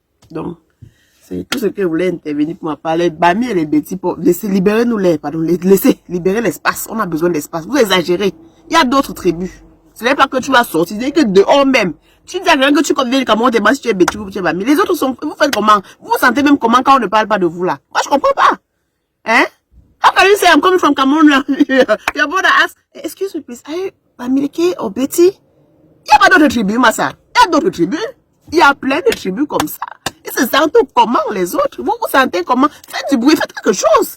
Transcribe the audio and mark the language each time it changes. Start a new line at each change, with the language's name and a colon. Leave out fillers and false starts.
French: Donc, c'est tout ce que vous voulez intervenir pour me parler. Bami et les bêtis, pour laisser libérer nous les, pardon, laisser libérer l'espace. On a besoin d'espace. Vous exagérez. Il y a d'autres tribus. Ce n'est pas que tu vas sortir, c'est que dehors même. Tu dis à quelqu'un que tu connais le Cameroun, si tu es bêtis ou tu es Bami. Les autres sont, vous faites comment? Vous vous sentez même comment quand on ne parle pas de vous là? Moi, je comprends pas. Hein?
English: How can you say I'm coming from Cameroun? Your brother asked, excuse me please, are you Bamileke or Betty?
French: Il n'y a pas d'autres tribus, Massa. Il y a d'autres tribus. Il y a plein de tribus comme ça. Ils se sentent comment les autres? Vous vous sentez comment? Faites du bruit, faites quelque chose.